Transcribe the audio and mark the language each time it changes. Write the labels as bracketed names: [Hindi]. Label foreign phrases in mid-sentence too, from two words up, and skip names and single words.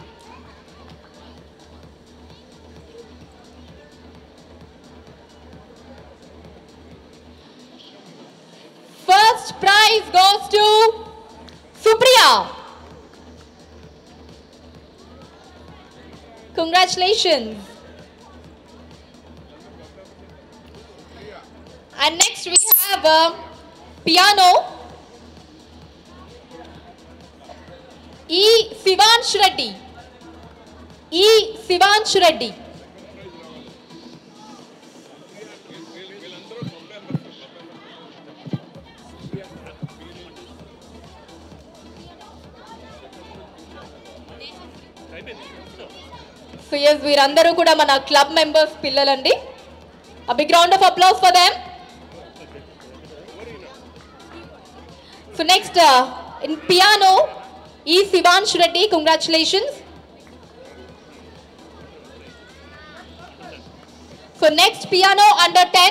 [English] First prize goes to Supriya. Congratulations. And next we have piano. E. Sivansh Reddy. E. Sivansh Reddy. So yes, [Telugu] వీరందరూ కూడా మన క్లబ్ మెంబర్స్ పిల్లలండి. [English] A big round of applause for them. So next in piano, E. Sivansh Reddy, congratulations. So next piano under 10.